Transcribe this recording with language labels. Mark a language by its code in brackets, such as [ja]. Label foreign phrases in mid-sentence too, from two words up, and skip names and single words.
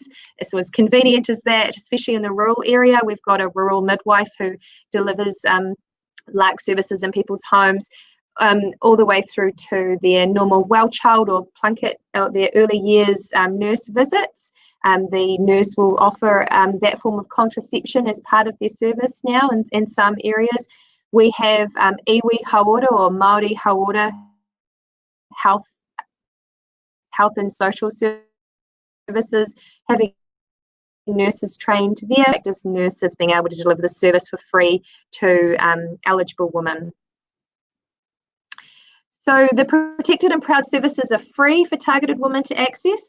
[en] So as convenient as that, especially in the rural area, we've got a rural midwife who delivers LARC services in people's homes. All the way through to their normal well child or plunket, or their early years nurse visits. The nurse will offer that form of contraception as part of their service now in some areas. We have [mi] iwi hauora [en] or [mi] Māori hauora [en] health and social services, having nurses trained there, just nurses being able to deliver the service for free to eligible women. So the protected and proud services are free for targeted women to access.